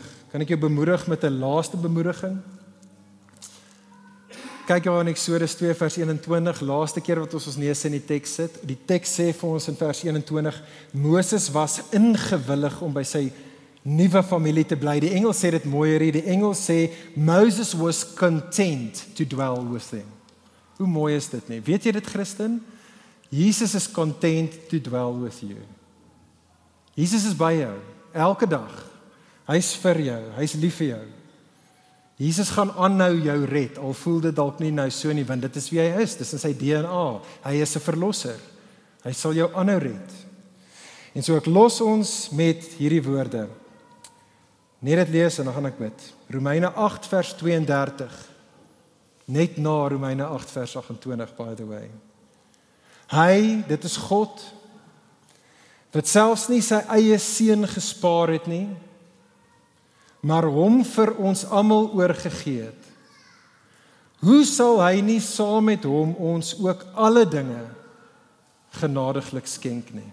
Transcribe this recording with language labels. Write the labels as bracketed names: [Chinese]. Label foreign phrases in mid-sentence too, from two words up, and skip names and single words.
[Afrikaans] Kan ek jou bemoedig met 'n laaste bemoediging? Kyk jou in Exodus 2 vers 21, laaste keer wat ons neus in die teks sit. Die teks sê vir ons in vers 21, Moses was ingewillig om by sy nuwe familie te bly. Die Engels sê dit mooier hier. Die Engels sê Moses was [English] content to dwell with them. [Afrikaans] Hoe mooi is dit nie? Weet jy dit, Christen? [English] Jesus is content to dwell with you. [Afrikaans] Jesus is by jou elke dag. Hy's vir jou, hy's lief vir jou. Jesus gaan aanhou jou red, al voel dit dalk nie nou so nie, want dit is wie hy is, dis in sy DNA. Hy is 'n verlosser. Hy sal jou aanhou red. En so ek los ons met hierdie woorde. Net dit lees en dan gaan ek bid. Romeine 8 vers 32. Net na Romeine 8 vers 28, [English] by the way. [Afrikaans] Hy, dit is God, wat selfs nie sy eie seun gespaar het nie, maar hom vir ons almal oorgegee het. Hoe sal hy nie saam met hom ons ook alle dinge genadiglik skenk nie?